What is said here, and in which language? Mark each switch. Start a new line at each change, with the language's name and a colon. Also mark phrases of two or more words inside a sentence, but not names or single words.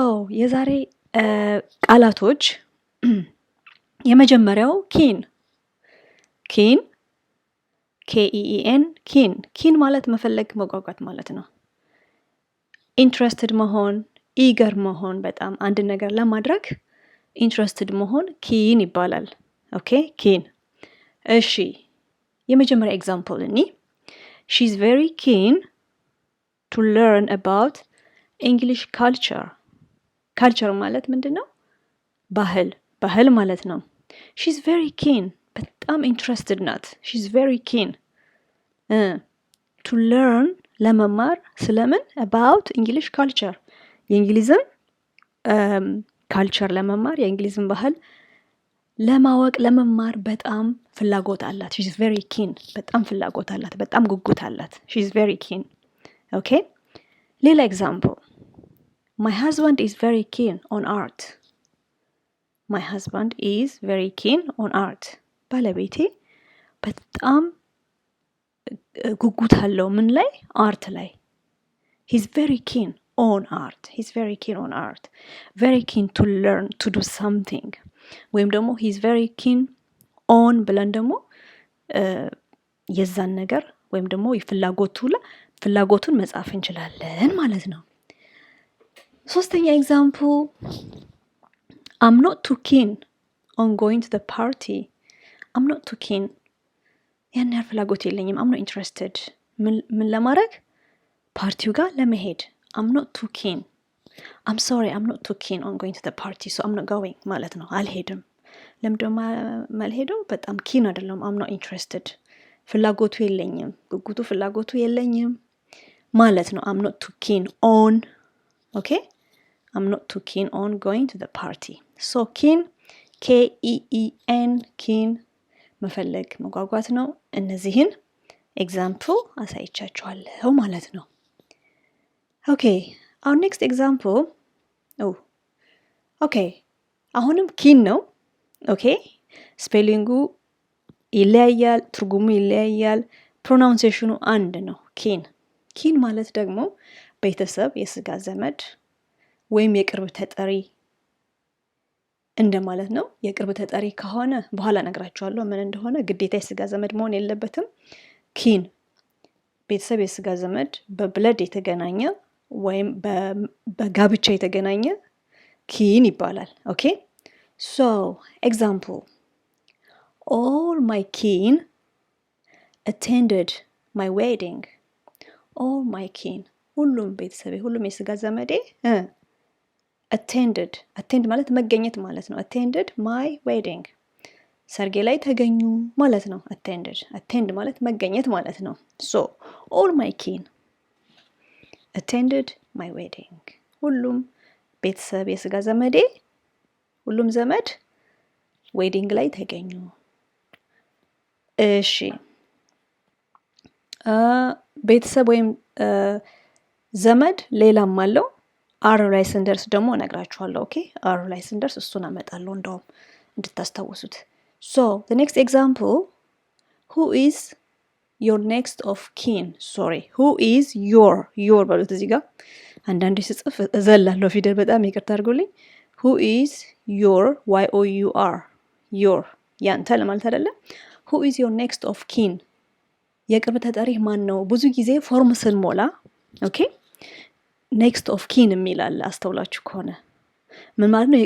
Amharic: የዛሬ ቃላቶች የመጀመሪያው ኪን ኪን KEEN ኪን ማለት መፈለግ መጓጓት ማለት ነው። ኢንትረስትድ መሆን ኢገር መሆን በጣም አንድ ነገር ለማድረግ ኢንትረስትድ መሆን ኪን ይባላል። ኦኬ ኪን እሺ የመጀመሪያ ኤግዛምፕል እኒ
English: she's very keen to learn about English culture
Amharic: ማለት ምንድነው? ባህል ማለት ነው።
English: she's very keen
Amharic: በጣም ኢንትረስትድ ናት።
English: she's very keen to learn
Amharic: ለመማር ስለምን
English: about English culture
Amharic: የእንግሊዝን ካልቸር ለመማር የእንግሊዝን ባህል ለማወቅ ለመማር በጣም ፍላጎት አላት።
English: she's very keen
Amharic: በጣም ፍላጎት አላት፣ በጣም ጉጉት አላት።
English: she's very keen okay
Amharic: ሌላ ኤግዛምፕል
English: my husband is very keen on art my husband is very keen on art
Amharic: ባለቤቴ በጣም ጉጉት አለው ምን ላይ? አርት ላይ
English: he's very keen on art he's very keen on art very keen to learn to do something
Amharic: ወይም ደግሞ
English: he's very keen on
Amharic: ብለን ደግሞ የዛን ነገር ወይም ደግሞ ፍላጎቱን መጻፍ እንችላለን ማለት ነው። ሶስተኛ ኤግዛምፕል
English: I'm not too keen
Amharic: on going to the party I'm not too keen ያን ያህል ፍላጎት የለኝም
English: I'm not interested
Amharic: ምን ለማድረግ ፓርቲው ጋር ለመሄድ
English: I'm not too keen I'm sorry I'm not too keen on going to the party so I'm not going
Amharic: ማለት ነው። አልሄድም። ለምንድነው ማልሄደው? በጣም ኪን አይደለም
English: I'm not interested
Amharic: ፍላጎቱ የለኝም ማለት ነው።
English: I'm not too keen on okay I'm not too keen on going to the party so keen KEEN keen
Amharic: መፈለግ መጓጓት ነው። እነዚህን ኤግዛምፕል አሳይቻችኋለሁ ማለት ነው።
English: okay our next example
Amharic: okay አሁንም ኪን ነው። ኦኬ ስፔሊንጉ ይለያያል፣ ትርጉሙ ይለያያል፣ ፕሮናውንሴሽኑ አንድ ነው። ኪን ማለት ደግሞ ቤተሰብ፣ የስጋ ዘመድ ወይም የቅርብ ተጠሪ እንደማለት ነው። የቅርብ ተጠሪ ከሆነ በኋላ እነግራችኋለሁ ምን እንደሆነ። ግዴታ የስጋ ዘመድ መሆን የለበትም። ኪን ቤተሰብ፣ የስጋ ዘመድ በብለድ የተገናኘ ወይም በጋብቻ የተገናኘ ኪን ይባላል። ኦኬ
English: so example all my kin
Amharic: attended my wedding all my kin ሁሉም ቤተሰቤ ሁሉም የስጋ ዘመዴ attend ማለት መገኘት ማለት ነው።
English: attended my wedding
Amharic: ሰርጌ ላይ ተገኙ ማለት ነው። attend ማለት መገኘት ማለት ነው።
English: so all my kin attended my wedding
Amharic: ሁሉም ቤተሰብ የስጋ ዘመዴ ሁሉም ዘመድ ዌዲንግ ላይ ተገኙ። እሺ ቤተሰብ ወይም ዘመድ ሌላም አለው። አር ላይ ስንደርስ ደግሞ እነግራችኋለሁ። ኦኬ አር ላይ ስንደርስ እሱን አመጣለሁ እንደውም እንድታስታውሱት።
English: so the next example who is your
Amharic: next of kin sorry who is your በሉት እዚህ ጋር አንዳንዴ ስጽፍ እዘላለሁ ፊደል በጣም ይቅርታ አድርጉልኝ።
English: who is your your
Amharic: ያንተ ለማለት አይደለም።
English: who is your next of kin
Amharic: የቅርብ ተጠሪ ማን ነው? ብዙ ጊዜ ፎርም ስንሞላ ኦኬ
English: next of kin
Amharic: የሚላል አስተውላችሁ ከሆነ ምን ማለት ነው?